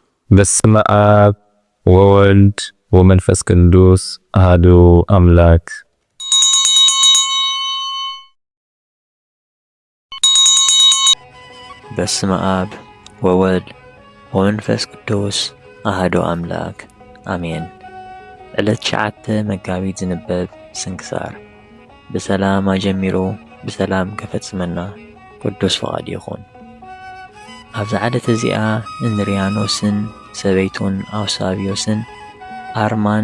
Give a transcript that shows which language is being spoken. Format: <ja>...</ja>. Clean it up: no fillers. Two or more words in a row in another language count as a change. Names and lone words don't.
<gez>በስመ አብ ወወልድ ወመንፈስ ቅዱስ አሐዱ አምላክ። በስመ አብ ወወልድ ወመንፈስ ቅዱስ አሐዱ አምላክ አሜን።</gez> <ti>ዕለት 9 መጋቢት ዝንበብ ስንክሳር። ብሰላም አጀሚሩ ብሰላም ከፈጽመና ቅዱስ ፈቃድ ይኹን። ኣብዚ ዓለት እዚኣ እንድርያኖስን ሰበይቱን አውሳብዮስን አርማን</ti>